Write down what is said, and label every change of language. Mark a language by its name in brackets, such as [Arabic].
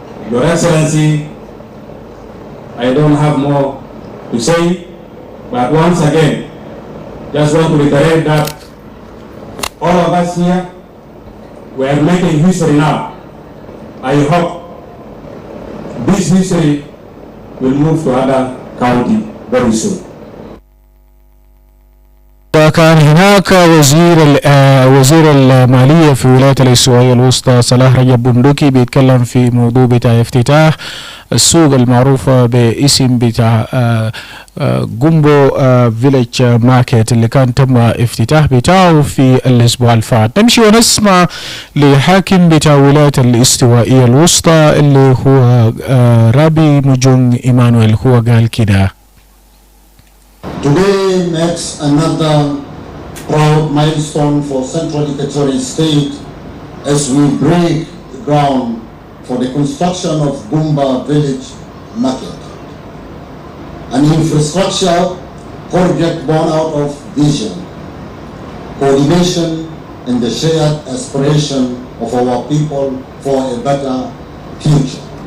[English] Your Excellency, I don't have more to say, but once again, just want to reiterate that all of us here, we are making history now. I hope this history will move to other county very soon. [Arabic] وكان هناك وزير المالية في ولاية الاستوائية الوسطى صلاح رجب بندقي بيتكلم في موضوع بتاع افتتاح السوق المعروفة باسم بتاع جومبو فيليج ماركت اللي كان تم افتتاح بتاعه في الأسبوع الفات. نمشي ونسمع لحاكم بتاع ولاية الاستوائية الوسطى اللي هو رابي مجون إيمانويل، هو قال كده. [English] Today marks another proud milestone for Central Equatorial State as we break ground for the construction of Gumba Village Market, an infrastructure project born out of vision, coordination, and the shared aspiration of our people for a better future.